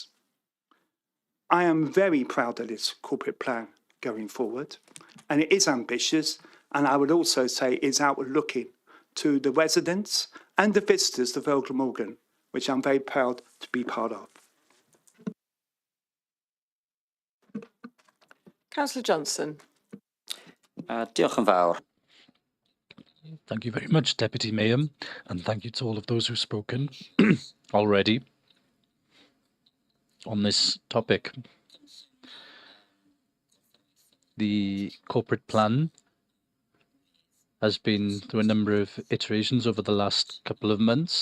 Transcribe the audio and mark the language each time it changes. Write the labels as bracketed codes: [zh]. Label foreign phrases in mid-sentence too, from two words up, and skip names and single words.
[en] I am very proud of this corporate plan going forward, and it is ambitious, and I would also say it's outward looking to the residents and the visitors of Vale of Glamorgan, which I'm very proud to be part of. Councillor Johnson. [cy] Diolch yn fawr. [en] Thank you very much, Deputy Mayor, and thank you to all of those who've spoken already on this topic. The corporate plan has been through a number of iterations over the last couple of months.